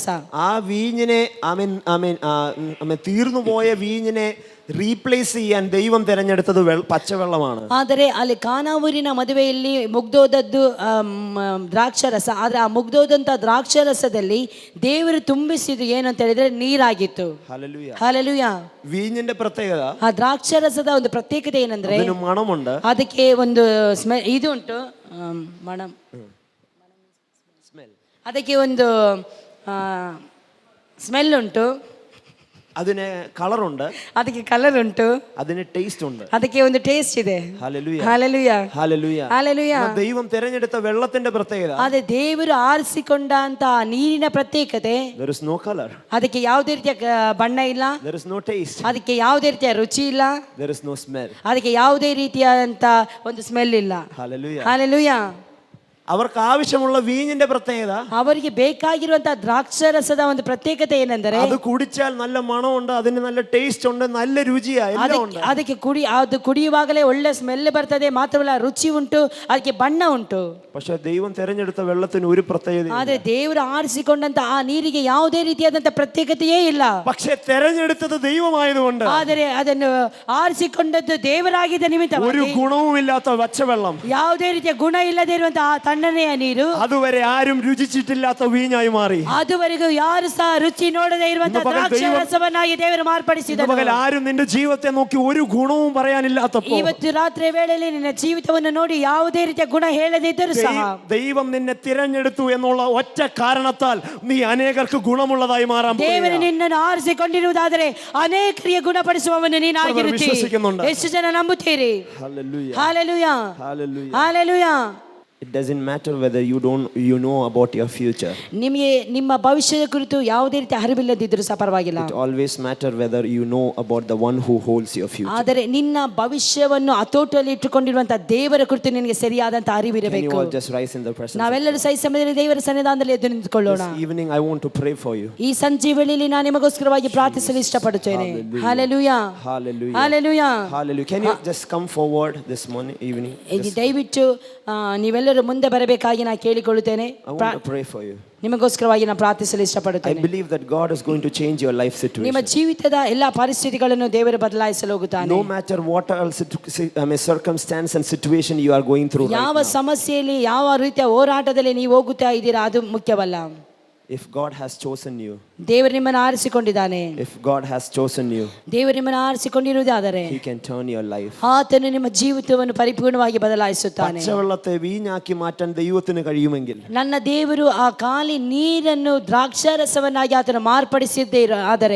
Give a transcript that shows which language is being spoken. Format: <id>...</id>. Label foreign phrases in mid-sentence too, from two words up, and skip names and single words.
<ml>ആ വീഞ്ഞിനെ അവൻ തീർന്നു പോയ വീഞ്ഞിനെ റീപ്ലേസ് ചെയ്യാൻ ദൈവം തിരഞ്ഞെടുത്തത് പച്ചവെള്ളമാണ്.</ml> <kn>ಆದರೆ ಅಲ್ಲಿ ಕಾನಾ ಊರಿನ ಮದುವೆಯಲ್ಲಿ ಮುಗ್ದೋದದ್ದು ದ್ರಾಕ್ಷರಸ. ಆದ್ರೆ ಆ ಮುಗ್ದೋದಂತ ದ್ರಾಕ್ಷರಸದಲ್ಲಿ ದೇವರು ತುಂಬಿಸಿದ್ದು ಏನು ಅಂತ ಹೇಳಿದ್ರೆ ನೀರಾಗಿತ್ತು.</kn> <ml>ഹല്ലേലൂയ,</ml> <kn>ಹಲ್ಲೆಲೂಯ.</kn> <ml>വീഞ്ഞിന്റെ പ്രത്യേകത,</ml> <kn>ಆ ದ್ರಾಕ್ಷರಸದ ಒಂದು ಪ್ರತ್ಯೇಕತೆ ಏನಂದ್ರೆ</kn> <ml>അതിന് മണമുണ്ട്.</ml> <kn>ಅದಕ್ಕೆ ಒಂದು ಇದು ಉಂಟು, ಮಣಂ, ಅದಕ್ಕೆ ಒಂದು ಸ್ಮೆಲ್ ಉಂಟು,</kn> <ml>അതിന് കളറുണ്ട്,</ml> <kn>ಅದಕ್ಕೆ ಕಲರ್ ಉಂಟು,</kn> <ml>അതിന് ടേസ്റ്റ് ഉണ്ട്,</ml> <kn>ಅದಕ್ಕೆ ಒಂದು ಟೇಸ್ಟ್ ಇದೆ.</kn> <ml>ഹല്ലേലൂയ,</ml> <kn>ಹಲ್ಲೆಲೂಯ,</kn> <ml>ഹല്ലേലൂയ,</ml> <kn>ಹಲ್ಲೆಲೂಯ.</kn> <ml>ദൈവം തിരഞ്ഞെടുത്ത വെള്ളത്തിന്റെ പ്രത്യേകത,</ml> <kn>ಅದೇ ದೇವರು ಆರಿಸಿಕೊಂಡಂತ ನೀರಿನ ಪ್ರತ್ಯೇಕತೆ,</kn> <en>there is no color,</en> <kn>ಅದಕ್ಕೆ ಯಾವುದೇ ರೀತಿಯ ಬಣ್ಣ ಇಲ್ಲ,</kn> <en>there is no taste,</en> <kn>ಅದಕ್ಕೆ ಯಾವುದೇ ರೀತಿಯ ರುಚಿ ಇಲ್ಲ,</kn> <en>there is no smell,</en> <kn>ಅದಕ್ಕೆ ಯಾವುದೇ ರೀತಿಯಾದಂತ ಒಂದು ಸ್ಮೆಲ್ ಇಲ್ಲ.</kn> <ml>ഹല്ലേലൂയ.</ml> <kn>ಹಲ್ಲೆಲೂಯ.</kn> <ml>അവർക്ക് ആവശ്യമുള്ള വീഞ്ഞിന്റെ പ്രത്യേകത,</ml> <kn>ಅವರಿಗೆ ಬೇಕಾಗಿರುವಂತಹ ದ್ರಾಕ್ಷರಸದ ಒಂದು ಪ್ರತ್ಯೇಕತೆ ಏನೆಂದರೆ</kn> <ml>അത് കുടിച്ചാൽ നല്ല മണമുണ്ട്, അതിന് നല്ല ടേസ്റ്റ് ഉണ്ട്, നല്ല രുചിയാ, എല്ലാം ഉണ്ട്.</ml> <kn>ಅದಕ್ಕೆ ಅದು ಕುಡಿಯುವಾಗಲೇ ಒಳ್ಳೆ ಸ್ಮೆಲ್ ಬರ್ತದೆ, ಮಾತ್ರವಲ್ಲ ರುಚಿ ಉಂಟು, ಅದಕ್ಕೆ ಬಣ್ಣ ಉಂಟು.</kn> <ml>പക്ഷെ ദൈവം തിരഞ്ഞെടുത്ത വെള്ളത്തിന് ഒരു പ്രത്യേകത,</ml> <kn>ಆದ್ರೆ ದೇವರು ಆರಿಸಿಕೊಂಡಂತ ಆ ನೀರಿಗೆ ಯಾವುದೇ ರೀತಿಯಾದಂತ ಪ್ರತ್ಯೇಕತೆಯೇ ಇಲ್ಲ.</kn> <ml>പക്ഷെ തിരഞ്ഞെടുത്തത് ദൈവമായതുകൊണ്ട്,</ml> <kn>ಆದರೆ ಅದನ್ನು ಆರಿಸಿಕೊಂಡದ್ದು ದೇವರಾಗಿದ್ದ ನಿಮಿತ್ತ</kn> <ml>ഒരു ഗുണവുമില്ലാത്ത പച്ചവെള്ളം,</ml> <kn>ಯಾವುದೇ ರೀತಿಯ ಗುಣ ಇಲ್ಲದೆ ಇರುವಂತಹ ತಣ್ಣನೆಯ ನೀರು,</kn> <ml>അതുവരെ ആരും രുചിച്ചിട്ടില്ലാത്ത വീഞ്ഞായി മാറി.</ml> <kn>ಅದುವರೆಗೂ ಯಾರು ಸಹ ರುಚಿ ನೋಡದೆ ಇರುವಂತಹ ದ್ರಾಕ್ಷಾರಸವನ್ನಾಗಿ ದೇವರು ಮಾರ್ಪಡಿಸಿದನು.</kn> <ml>ആരും നിന്റെ ജീവിതത്തെ നോക്കി ഒരു ഗുണവും പറയാനില്ലാത്തപ്പോൾ,</ml> <kn>ಇವತ್ತು ರಾತ್ರಿ ವೇಳೆಯಲ್ಲಿ ನಿನ್ನ ಜೀವಿತವನ್ನು ನೋಡಿ ಯಾವುದೇ ರೀತಿಯ ಗುಣ ಹೇಳದಿದ್ದರೂ ಸಹ</kn> <ml>ദൈവം നിന്നെ തിരഞ്ഞെടുത്തു എന്നുള്ള ഒറ്റ കാരണത്താൽ നീ അനേകർക്ക് ഗുണമുള്ളതായി മാറാൻ പോകുന്നു.</ml> <kn>ದೇವರು ನಿನ್ನನ್ನು ಆರಿಸಿಕೊಂಡಿರುವುದಾದರೆ ಅನೇಕರಿಗೆ ಗುಣಪಡಿಸುವವನು ನೀನಾಗಿರುತ್ತಿ. ಎಷ್ಟು ಜನ ನಂಬುತ್ತೀರಿ?</kn> <en>Hallelujah. Hallelujah. Hallelujah. Hallelujah. It doesn't matter whether you know about your future.</en> <kn>ನಿಮಗೆ ನಿಮ್ಮ ಭವಿಷ್ಯದ ಕುರಿತು ಯಾವುದೇ ರೀತಿಯ ಅರಿವಿಲ್ಲದಿದ್ದರೂ ಸಹ ಪರವಾಗಿಲ್ಲ.</kn> <en>It always matter whether you know about the one who holds your future.</en> <kn>ಆದರೆ ನಿನ್ನ ಭವಿಷ್ಯವನ್ನು ಹತೋಟಿಯಲ್ಲಿ ಇಟ್ಟುಕೊಂಡಿರುವಂತಹ ದೇವರ ಕುರಿತು ನಿನಗೆ ಸರಿಯಾದಂತಹ ಅರಿವಿರಬೇಕು.</kn> <en>Can you all just rise in the presence?</en> <kn>ನಾವೆಲ್ಲರೂ ಸಹಿ ಸಮಯದಲ್ಲಿ ದೇವರ ಸನ್ನಿಧಾನದಲ್ಲಿ ಎದ್ದು ನಿಂತುಕೊಳ್ಳೋಣ.</kn> <en>This evening I want to pray for you.</en> <kn>ಈ ಸಂಜೆ ವೇಳೆಯಲ್ಲಿ ನಾನು ನಿಮಗೋಸ್ಕರವಾಗಿ ಪ್ರಾರ್ಥಿಸಲು ಇಷ್ಟಪಡುತ್ತೇನೆ.</kn> <en>Hallelujah. Hallelujah. Hallelujah. Hallelujah. Can you just come forward this morning evening?</en> <kn>ದಯವಿಟ್ಟು ನೀವೆಲ್ಲರೂ ಮುಂದೆ ಬರಬೇಕಾಗಿ ನಾನು ಕೇಳಿಕೊಳ್ಳುತ್ತೇನೆ.</kn> <en>I want to pray for you.</en> <kn>ನಿಮಗೋಸ್ಕರವಾಗಿ ನಾನು ಪ್ರಾರ್ಥಿಸಲು</kn> <en>I</en> <kn>ಇಷ್ಟಪಡುತ್ತೇನೆ.</kn> <en>believe that God is going to change your life situation.</en> <kn>ನಿಮ್ಮ ಜೀವಿತದ ಎಲ್ಲ ಪರಿಸ್ಥಿತಿಗಳನ್ನು ದೇವರು ಬದಲಾಯಿಸಲು ಹೋಗುತ್ತಾನೆ.</kn> <en>No matter what else circumstance and situation you are going through right</en> <kn>ಯಾವ</kn> <en>now.</en> <kn>ಸಮಸ್ಯೆಯಲ್ಲಿ ಯಾವ ರೀತಿಯ ಹೋರಾಟದಲ್ಲಿ ನೀವು ಹೋಗುತ್ತಾ ಇದ್ದೀರಾ ಅದು ಮುಖ್ಯವಲ್ಲ.</kn> <en>If God has chosen you,</en> <kn>ದೇವರು ನಿಮ್ಮನ್ನು ಆರಿಸಿಕೊಂಡಿದ್ದಾನೆ.</kn> <en>if God has chosen you,</en> <kn>ದೇವರು ನಿಮ್ಮನ್ನು ಆರಿಸಿಕೊಂಡಿರುವುದಾದರೆ</kn> <en>He can turn your life.</en> <kn>ಆತನು ನಿಮ್ಮ ಜೀವಿತವನ್ನು ಪರಿಪೂರ್ಣವಾಗಿ ಬದಲಾಯಿಸುತ್ತಾನೆ.</kn> <ml>പച്ചവെള്ളത്തെ വീഞ്ഞാക്കി മാറ്റാൻ ദൈവത്തിന് കഴിയുമെങ്കിൽ,</ml> <kn>ನನ್ನ ದೇವರು ಆ ಖಾಲಿ ನೀರನ್ನು ದ್ರಾಕ್ಷಾರಸವನ್ನಾಗಿ ಆತನು ಮಾರ್ಪಡಿಸಿದ್ದೇ ಆದರೆ</kn>